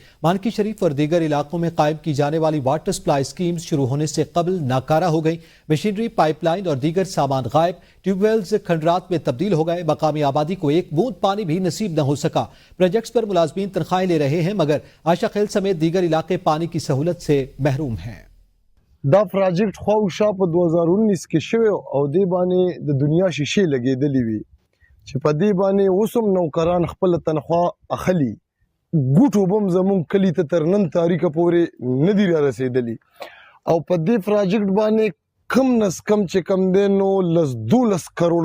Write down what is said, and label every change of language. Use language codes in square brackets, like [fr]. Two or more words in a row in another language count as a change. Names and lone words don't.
[ur] مانکی شریف اور دیگر علاقوں میں قائم کی جانے والی [en] water supply schemes [ur] شروع ہونے سے قبل ناکارہ ہو گئی. [en] machinery, pipeline [ur] اور دیگر سامان غائب، ٹیوب ویلز کھنڈرات میں تبدیل ہو گئے. مقامی آبادی کو ایک بوند پانی بھی نصیب نہ ہو سکا۔ پروجیکٹس پر ملازمین تنخواہیں لے رہے ہیں مگر آشا خیل سمیت دیگر علاقے پانی کی سہولت سے محروم ہیں. [ps] دا پروجیکټ خواوشا په 2019 کې شوی او دې باندې د دنیا شیشې لګېدلې وي چې په دې باندې اوسم نوکران خپل تنخواه اخلي ګوټو بم زمون کلی ته تر نن تاریخ پورې نه دی را رسیدلی او په دې پروجیکټ باندې کم نس کم چې کم دی نو 12 کروڑ